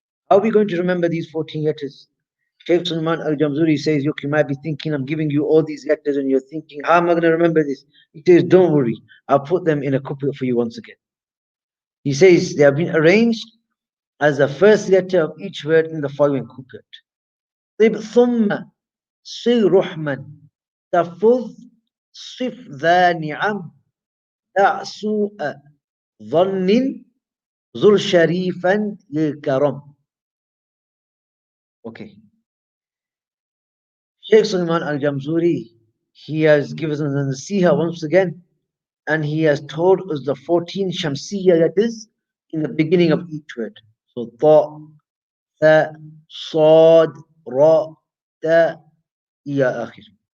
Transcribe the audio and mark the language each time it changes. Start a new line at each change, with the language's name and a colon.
English: How are we going to remember these 14 letters? Shaykh Sulaiman al-Jamzuri says, look, you might be thinking, I'm giving you all these letters and you're thinking, how am I going to remember this? He says, don't worry. I'll put them in a couplet for you once again. He says, they have been arranged as the first letter of each word in the following couplet.
Arabic: طب ثم صل رحما تفض صف ذا نعم دع سوء ظن زر شريفا للكرم.
English: Okay. Shaykh Sulaiman al-Jamzuri, he has given us the nasiha once again, and he has told us the 14 Shamsiyya letters in the beginning of each word. So, Ta, Tha, Sad, Ra, Ta, Iya, Akhir.